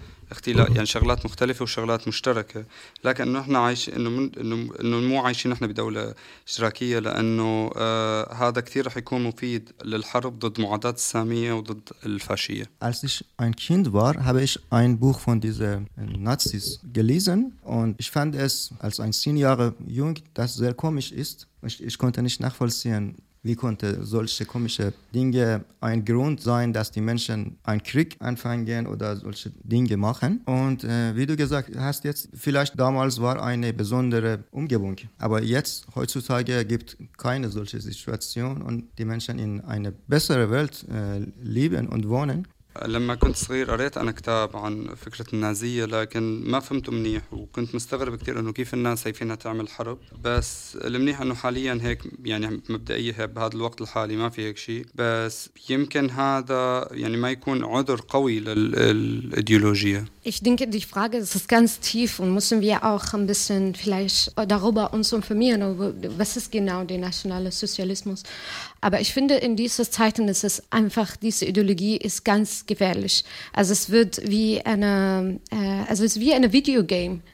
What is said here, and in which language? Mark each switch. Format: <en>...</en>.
<ar>اختلاف يعني شغلات مختلفة وشغلات مشتركة لكن نحن عايش إنه مو عايشين نحن بدولة اشتراكية لأنه هذا كثير رح يكون مفيد للحرب ضد معادات السامية وضد الفاشية.</ar> <de>Als ich ein Kind war, habe ich ein Buch von diesen Nazis gelesen und ich fand es als ein 10 Jahre jung, das sehr komisch ist. Ich konnte nicht nachvollziehen, wie konnte solche komische Dinge ein Grund sein, dass die Menschen einen Krieg anfangen oder solche Dinge machen. Und wie du gesagt hast jetzt, vielleicht damals war eine besondere Umgebung. Aber jetzt, heutzutage, gibt es keine solche Situation und die Menschen in eine bessere Welt leben und wohnen.</de> <ar>لما كنت صغير قريت أنا كتاب عن فكرة النازية لكن ما فهمته منيح وكنت مستغرب كتير أنه كيف الناس هي فينها تعمل حرب بس المنيح أنه حاليا هيك يعني مبدئيا هي بهذا الوقت الحالي ما في هيك شيء بس يمكن هذا يعني ما يكون عذر قوي للإيديولوجية.</ar> <de>Ich denke, die Frage ist ganz tief und müssen wir auch ein bisschen vielleicht darüber uns informieren, was ist genau der nationale Sozialismus. Aber ich finde, in diesen Zeiten ist es einfach, diese Ideologie ist ganz gefährlich. Also es wird wie eine Videogame.</de>